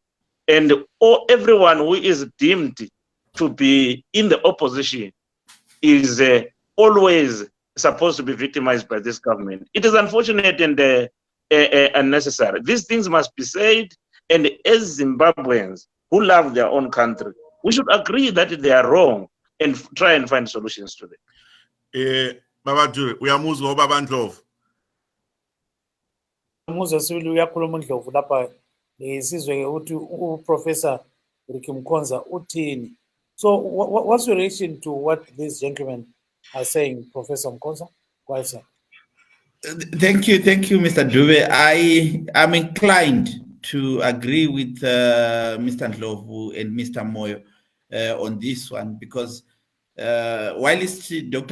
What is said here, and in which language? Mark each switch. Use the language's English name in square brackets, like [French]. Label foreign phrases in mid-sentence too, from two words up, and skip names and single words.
[English] And everyone who is deemed to be in the opposition is always supposed to be victimized by this government. It is unfortunate and unnecessary. These things must be said, and as Zimbabweans who love their own country, we should agree that they are wrong and try and find solutions to them. Baba Jure, we are moving over Ndlovu. [North Ndebele] Muza sibili uyakhuluma Ndlovu lapha sizwe ukuthi uprofessor Mukonza uthini. [English] So what's your reaction to what these gentlemen are saying, Professor Mukonza? Go ahead, sir. Thank you, Mr. Dube. I am inclined to agree with Mr. Ndlovu and Mr. Moyo on this one, because while Dr.